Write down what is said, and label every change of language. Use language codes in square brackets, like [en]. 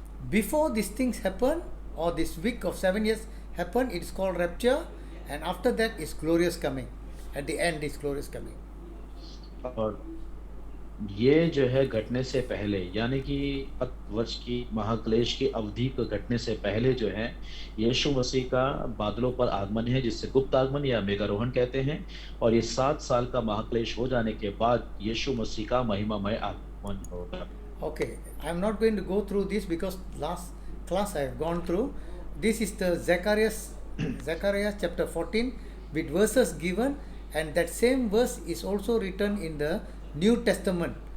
[en] Before these things happen, or this week of 7 years happen, it is called rapture, and after that is glorious coming. At the end is glorious coming. [hi] और ये जो है घटने से पहले, यानी कि 7 वर्ष की महाक्लेश की अवधि को घटने से पहले जो है, यीशु मसीह का बादलों पर आगमन है, जिसे गुप्त आगमन या मेघारोहण कहते हैं। और ये 7 साल का महाक्लेश हो जाने के बाद यीशु मसीह का महिमामय आगमन होगा। [en] Okay, I am not going to go through this because last class I have gone through. This is the Zechariah chapter 14 with verses given, and that same verse is also written in the New Testament.